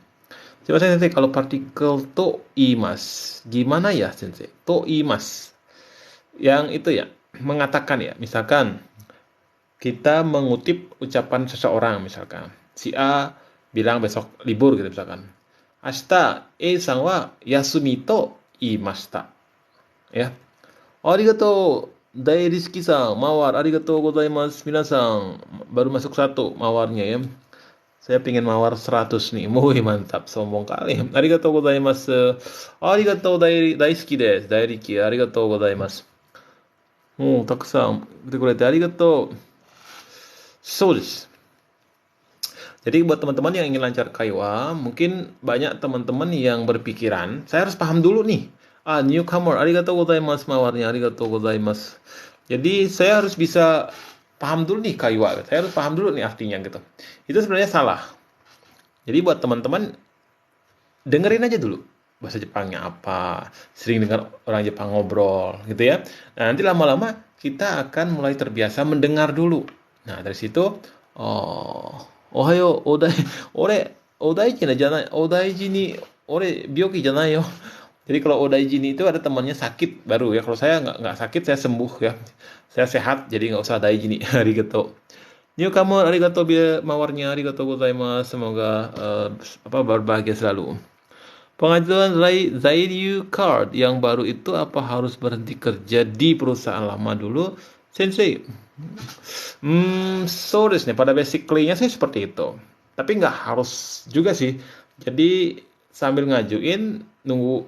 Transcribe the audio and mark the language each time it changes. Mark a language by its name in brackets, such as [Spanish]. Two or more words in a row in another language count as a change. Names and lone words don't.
[Indonesian] Coba sensei kalau partikel [Japanese] と言います, [Indonesian] gimana ya sensei? [Japanese] と言います, [Indonesian] yang itu ya mengatakan ya, misalkan kita mengutip ucapan seseorang misalkan, si A bilang besok libur gitu misalkan, [Japanese] 明日A-sanは休みと言いました. [Indonesian] Ya. Arigatou, Dairiski-san, mawar. [Japanese] ありがとうございます、皆さん. [Indonesian] Baru masuk satu mawarnya ya. Saya pingin mawar 100 nih. Wih, mantap. Sombong kali. [Japanese] ありがとうございます。ありがとう大好きです. Dairiki, ありがとうございます. Takusan. 見てくれてありがとう. そうです. [Indonesian] Jadi buat teman-teman yang ingin lancar kaiwa, mungkin banyak teman-teman yang berpikiran, saya harus paham dulu nih. Newcomer, [Japanese] ありがとうございます mawarnya, ありがとうございます. [Indonesian] Jadi saya harus bisa paham dulu nih kaiwa, saya harus paham dulu nih artinya gitu. Itu sebenarnya salah. Jadi buat teman-teman dengerin aja dulu bahasa Jepangnya apa, sering dengar orang Jepang ngobrol gitu ya. Nah, nanti lama-lama kita akan mulai terbiasa mendengar dulu. Nah, dari situ [Japanese] おはよう、お大事なじゃない、お大事に, 病気じゃないよ. [Indonesian] Jadi kalau [Japanese] お大事に [Indonesian] itu ada temannya sakit baru ya. Kalau saya nggak sakit, saya sembuh ya. Saya sehat, jadi nggak usah [Japanese] 大事に. [Indonesian] Arigato. [Japanese] Newcomer, arigato mawarnya, ありがとうございます. [Indonesian] Semoga berbahagia selalu. Pengajuan Zairyu Card yang baru itu apa harus berhenti kerja di perusahaan lama dulu? Sensei, so nih pada basically-nya sih seperti itu. Tapi nggak harus juga sih. Jadi sambil ngajuin nunggu.